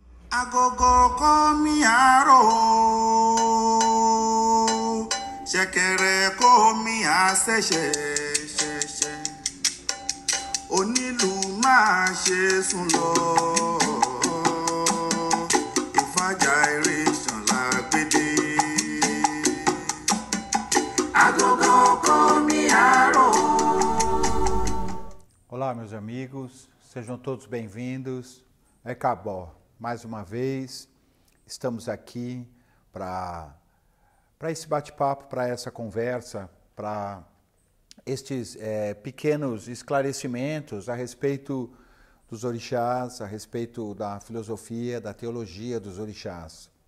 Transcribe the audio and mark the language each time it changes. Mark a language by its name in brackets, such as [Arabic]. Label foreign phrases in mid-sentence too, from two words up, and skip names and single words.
[Yoruba] Agogo komi aro, ṣẹ̀kẹ̀rẹ̀ komi àṣẹ̀ṣẹ̀, onílù máa ṣe sùn lọ, ìfàjà eré ṣànlá gbédè. Agogo komi aro. [Portuguese] Olá, meus amigos, sejam todos bem-vindos. É Cabó. Mais uma vez, estamos aqui para esse bate-papo, para essa conversa, para estes pequenos esclarecimentos a respeito dos orixás, a respeito da filosofia, da teologia dos orixás.